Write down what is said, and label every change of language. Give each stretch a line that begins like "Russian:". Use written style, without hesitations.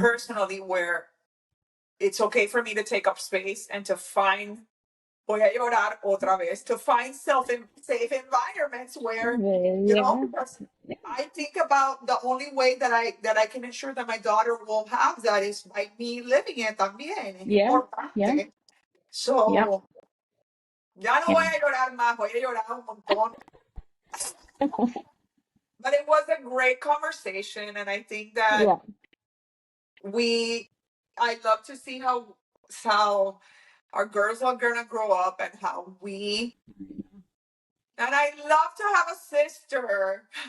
English: personally, where it's okay for me to take up space and to find,
Spanish: voy a llorar otra vez,
English: to find safe environments where, Yeah. because I think about the only way that I can ensure that my daughter will have that is by me living it también.
Spanish: Es
English: Yeah. Yeah.
Spanish: importante.
English: Yep.
Spanish: So, ya no
English: Yeah.
Spanish: voy a llorar más, voy a llorar un montón.
English: But it was a great conversation, and I think that Yeah. we, I love to see how our girls are gonna grow up and how we, and I love to have a sister.